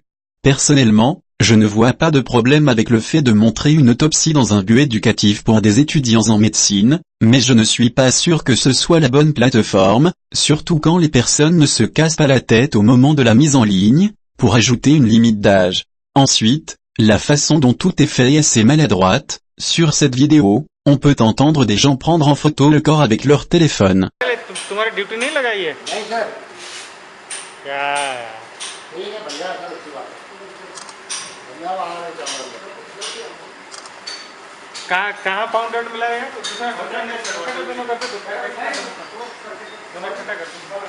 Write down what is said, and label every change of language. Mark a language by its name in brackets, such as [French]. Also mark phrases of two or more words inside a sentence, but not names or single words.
[French] Personnellement, je ne vois pas de problème avec le fait de montrer une autopsie dans un but éducatif pour des étudiants en médecine, mais je ne suis pas sûr que ce soit la bonne plateforme, surtout quand les personnes ne se cassent pas la tête au moment de la mise en ligne, pour ajouter une limite d'âge. Ensuite, la façon dont tout est fait est assez maladroite. Sur cette vidéo, on peut entendre des gens prendre en photo le corps avec leur téléphone. [Hindi] तुम्हारी ड्यूटी नहीं लगाई है? नहीं सर। क्या ठीक है भैया, सर अच्छी बात है। भैया वहाँ से चल रहा है। कहाँ पाउंडेड मिला है? दोनों करते दोनों इकट्ठा करते।